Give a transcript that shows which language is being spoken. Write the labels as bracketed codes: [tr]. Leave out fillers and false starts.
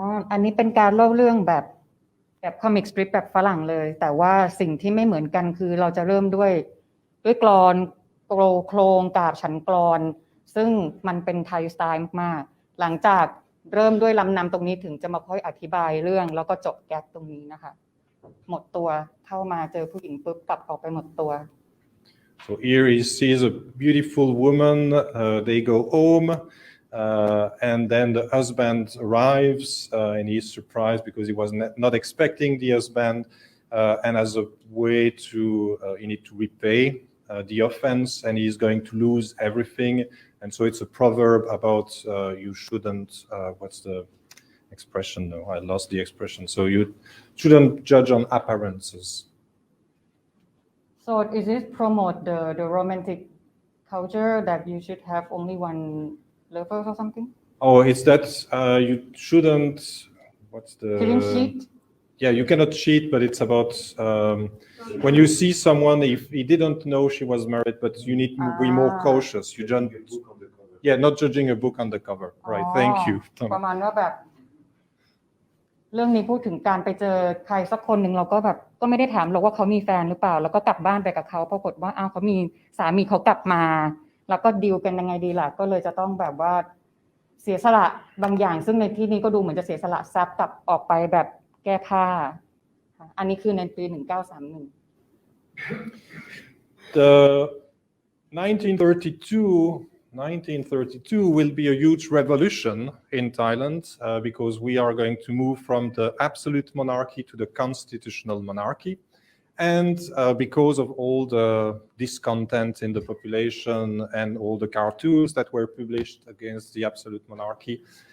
[th] อันนี้เป็นการเล่าเรื่องแบบคอมิกสตริปแบบฝรั่งเลยแต่ว่าสิ่งที่ไม่เหมือนกันคือเราจะเริ่มด้วยกลอนโครงกาบฉันกลอนซึ่งมันเป็นไทยสไตล์มากๆหลังจากเริ่มด้วยลำนำตรงนี้ถึงจะมาค่อยอธิบายเรื่องแล้วก็จบแก๊กตรงนี้นะคะหมดตัวเข้ามาเจอผู้หญิงปุ๊บกลับออกไปหมดตัว [en] So here he sees a beautiful woman, they go home, and then the husband arrives, and he's surprised because he was not expecting the husband, and as a way to, he need to repay the offense, and he's going to lose everything. And so it's a proverb about you shouldn't, what's the expression? No, I lost the expression. So you shouldn't judge on appearances. So is it promote the romantic culture that you should have only one lover or something? Oh, it's that you shouldn't. What's the? Shouldn't cheat. Yeah, you cannot cheat, but it's about when you see someone, if he didn't know she was married, but you need to be more cautious. You don't. Yeah, not judging a book on the cover. Right. Thank you. [th] ประมาณว่าแบบเรื่องนี้พูดถึงการไปเจอใครสักคนหนึ่งเราก็แบบก็ไม่ได้ถามหรอกว่าเขามีแฟนหรือเปล่าแล้วก็กลับบ้านไปกับเขาปรากฏว่าอ้าวเขามีสามีเขากลับมาแล้วก็ดีลกันยังไงดีล่ะก็เลยจะต้องแบบว่าเสียสละบางอย่างซึ่งในที่นี้ก็ดูเหมือนจะเสียสละทรัพย์กลับออกไปแบบแก้ผ้าอันนี้คือในปี1931 [en] The 1932 will be a huge revolution in Thailand because we are going to move from the absolute monarchy to the constitutional monarchy. And because of all the discontent in the population and all the cartoons that were published against the absolute monarchy.